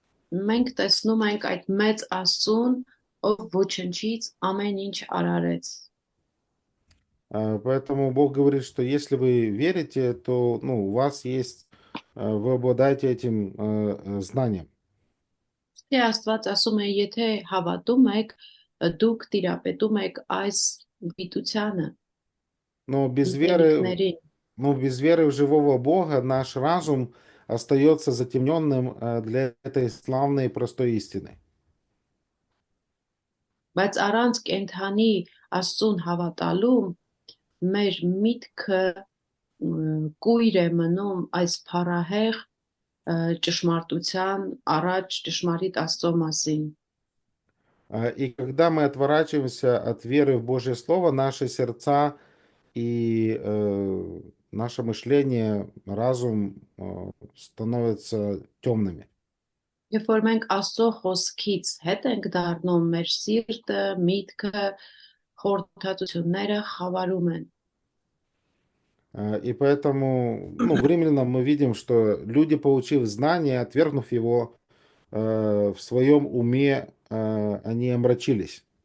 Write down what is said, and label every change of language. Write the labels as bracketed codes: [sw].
[hy] Մենք տեսնում ենք այդ մեծ Աստծուն, ով ոչնչից ամեն ինչ արարեց։ [ru] Поэтому Бог говорит, что если вы верите, то у вас есть, вы обладаете этим знанием. [hy] Թե Աստված ասում է, եթե հավատում եք, դուք տիրապետում եք այս գիտությանը, [ru] Но без веры, без веры в живого Бога наш разум остается затемненным для этой славной и простой истины. [hy] բայց առանց կենթանի Աստծուն հավատալու մեր միտքը կույր է մնում այս փառահեղ ճշմարտության առաջ ճշմարիտ Աստծո մասին։ [ru] И когда мы отворачиваемся от веры в Божье Слово, наши сердца и наше мышление, разум становятся темными. [hy] Երբ որ մենք Աստծո խոսքից հետ ենք դառնում, մեր սիրտը, միտքը, խորհրդատությունները խավարում են։ [ru] И поэтому, в Римлянам мы видим, что люди, получив знание, отвергнув его, в своем уме они омрачились.